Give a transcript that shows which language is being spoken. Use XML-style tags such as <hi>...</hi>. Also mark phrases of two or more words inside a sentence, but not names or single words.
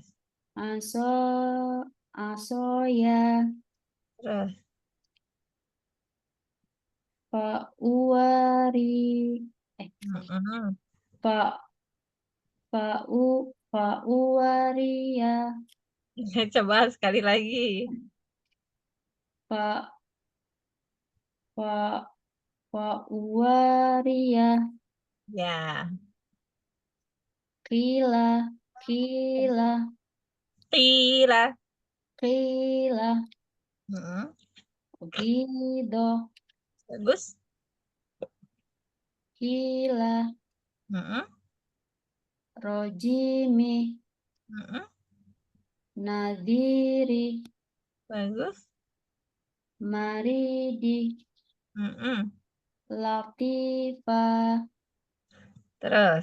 <ar>aso, asoya,</ar> <id>Terus.</id> <ar>fa'uwari, Mm-mm. fa, fa'uwariya,</ar> <id>Coba sekali lagi.</id> <ar>fa, fa, fa'uwariya,</ar> <id>Ya.</id> <ar>kila, kila, Tila. kila, Mm-mm. gido,</ar> <id>Bagus.</id> <ar>kila, Mm-mm. rojimi, Mm-mm. nadiri,</ar> <id>Bagus.</id> <ar>maridi, Mm-mm. latifa,</ar> <id>Terus.</id>